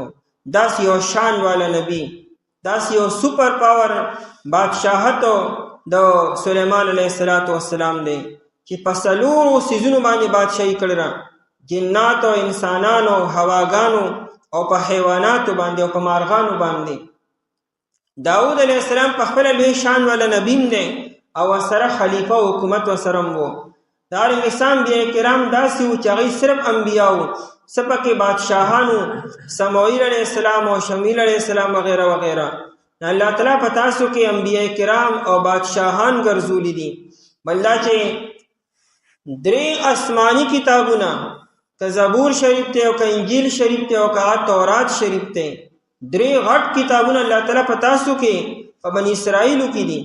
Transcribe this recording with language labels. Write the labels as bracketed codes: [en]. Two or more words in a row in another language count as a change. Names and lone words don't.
[ps] داس یو شان والا نبی، داس یو سپر پاور بادشاہتو د سلیمان علیہ السلام دی چې په څلورو څیزونو باندې بادشاہي کړی، جنات او انسانانو، هواګانو او په حیواناتو باندې او په مارغانو باندې. داود علیہ السلام په خپل لوی شان والا نبیم دی او سره خلیفہ او حکومت وسره وو. دارنګه انبیاء کرام داسې وو چې هغوی صرف انبیا وو، څه پکې بادشاهانو، سموئیل علیہ السلام او شمیل علیہ السلام وغیرہ وغیرہ. الله تعالی په تاسو کې انبیاء کرام او بادشاهان ګرځولي دي. بل دا چې 3 آسمانی کتابونه، که زبور شریف ته او که انجیل شریف ته او که تورات شریف ته، 3 غټ کتابونه الله تعالی په تاسو کې په بنی اسرائیلو کې دي.